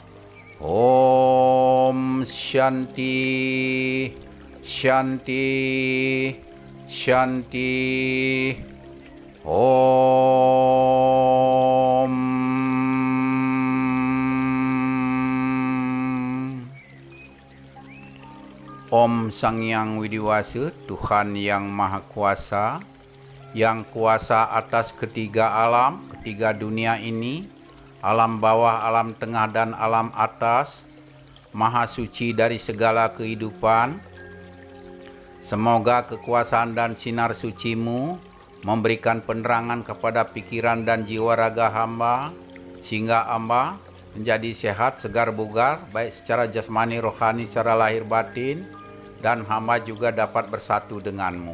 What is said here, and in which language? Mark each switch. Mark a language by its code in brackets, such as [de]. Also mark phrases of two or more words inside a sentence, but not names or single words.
[sa] Om Shanti Shanti Shanti. [id] Om Om Sang Hyang Widiwasa, Tuhan yang Maha Kuasa, yang kuasa atas ketiga alam, ketiga dunia ini, alam bawah, alam tengah, dan alam atas, Maha Suci dari segala kehidupan. Semoga kekuasaan dan sinar suci-Mu memberikan penerangan kepada pikiran dan jiwa raga hamba, sehingga hamba menjadi sehat, segar bugar, baik secara jasmani, rohani, secara lahir batin, dan hamba juga dapat bersatu denganmu.